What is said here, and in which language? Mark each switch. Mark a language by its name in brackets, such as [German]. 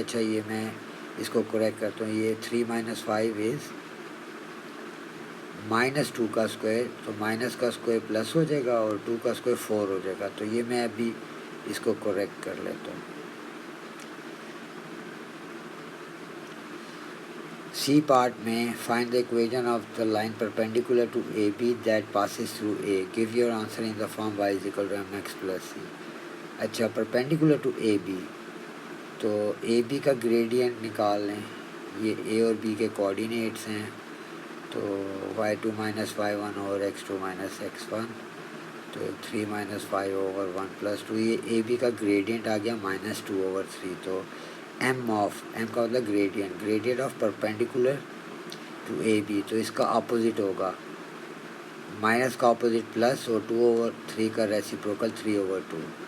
[Urdu] اچھا یہ میں اس کو کریکٹ کرتا ہوں, یہ [English] three minus five is minus two [Urdu] کا اسکوائر, تو مائنس کا اسکوائر پلس ہو جائے گا اور ٹو کا اسکوائر فور ہو جائے گا. تو یہ میں ابھی اس کو کریکٹ کر لیتا ہوں. [English] C part میں find the equation of the line perpendicular to A B that passes through A, give your answer in the form y is equal to m x plus c. [Urdu] اچھا [English] perpendicular to A B, [Urdu] تو اے be کا gradient نکال لیں. یہ اے اور be کے coordinates ہیں, تو Y to minus Y one اور x to minus x one, تو [English] Three minus five over one plus two. [Urdu] یہ اے بی کا گریڈینٹ آ گیا [English] Minus two over three. [Urdu] تو ایم آف, ایم کا مطلب gradient, [English] gradient of perpendicular to A B, [Urdu] تو اس کا اپوزٹ ہوگا مائنس کا اپوزٹ پلس اور ٹو اوور تھری کا ریسیپروکل تھری اوور ٹو.